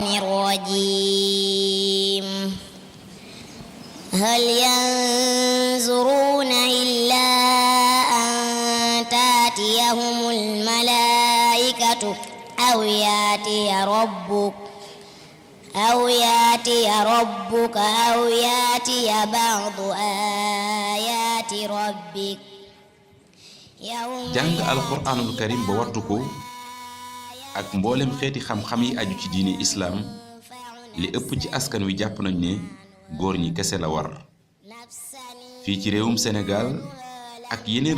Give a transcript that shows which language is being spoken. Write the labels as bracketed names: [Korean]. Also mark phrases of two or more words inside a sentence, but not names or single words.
[Arabic] الرجيم هل ينظرون إلا أن تأتيهم الملائكة أو يأتي ربك أو يأتي بعض آيات ربك [Wolof] jàng [Arabic] القرآن الكريم [Wolof] ba wattu ko ak mboolem xeeti xam-xam yi aju ci diine islaam li ëpp ci askan wi jàpp nañ ne góor ñi kese la war fii ci réewum Sénégal ak yeneen